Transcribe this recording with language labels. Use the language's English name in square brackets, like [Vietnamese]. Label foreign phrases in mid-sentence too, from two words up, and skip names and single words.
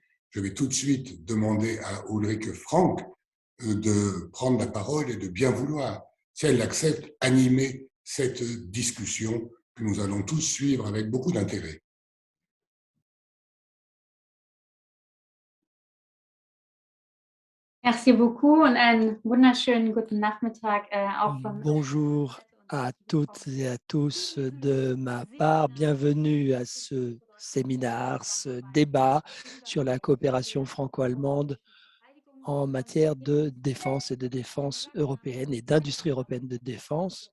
[French] Je vais tout de suite demander à Ulrike Frank de prendre la parole et de bien vouloir, si elle l'accepte, animer cette discussion que nous allons tous suivre avec beaucoup d'intérêt. Merci beaucoup [German] und einen wunderschönen guten Nachmittag auch von [French] Bonjour à toutes et à tous de ma part. Bienvenue à ce séminaire, ce débat sur la coopération franco-allemande en matière de défense et de défense européenne et d'industrie européenne de défense.